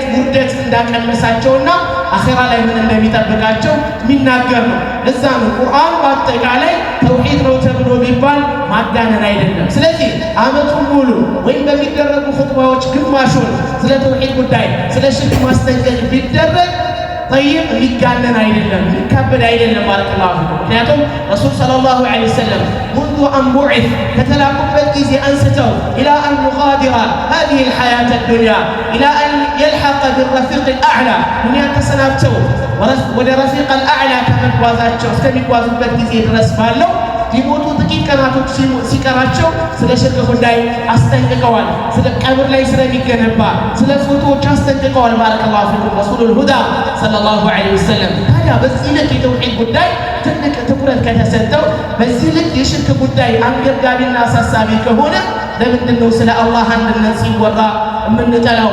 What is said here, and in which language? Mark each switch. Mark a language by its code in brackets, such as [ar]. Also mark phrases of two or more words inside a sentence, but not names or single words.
[am] ውርደት እንዳቀመሳቸውና አኺራ ላይ ምን እንደሚጠብቃቸው የሚናገር ነው። ለዛ ነው ቁርአን በአጠቃላይ ተውሂድ ነው ተብሎ ቢባል ማጋነን አይደለም። ስለዚህ አመቱን ሙሉ ወይም በሚደረጉ ኹጥባዎች ግማሹን ስለ ተውሂድ ጉዳይ ስለ ሽርክ ማስጠንቀቅ ቢደረግ طيب የሚጋነን አይደለም፣ የሚካበድ አይደለም ማለት ነው። ምክንያቱም ረሱል [ar] صلى الله عليه وسلم منذ أن بعث [am] ከተላኩበት ጊዜ አንስተው [ar] إلى أن نغادر هذه الحياة الدنيا إلى أن يلحق بالرفيق الأعلى [am] ዱንያ ተሰናብተው ወደ ረፊቅ الأعلى ከመጓዛቸው እስከሚጓዙበት ጊዜ ድረስ ባለው ሊሞቱ ጥቂት ቀናቶች ሲቀራቸው ስለ ሽርክ ጉዳይ አስጠንቅቀዋል። ስለ ቀብር ላይ ስለሚገነባ ስለ ፎቶዎች አስጠንቅቀዋል። [ar] بارك الله فيكم [am] ረሱሉል ሁዳ [ar] صلى الله عليه وسلم። [am] ታዲያ በዚህ ልክ የተውሂድ ጉዳይ ትልቅ ትኩረት ከተሰጠው በዚህ ልክ የሽርክ ጉዳይ አንገብጋቢና አሳሳቢ ከሆነ ለምንድነው ስለ አላህ አንድነት ሲወራ የምንጠላው?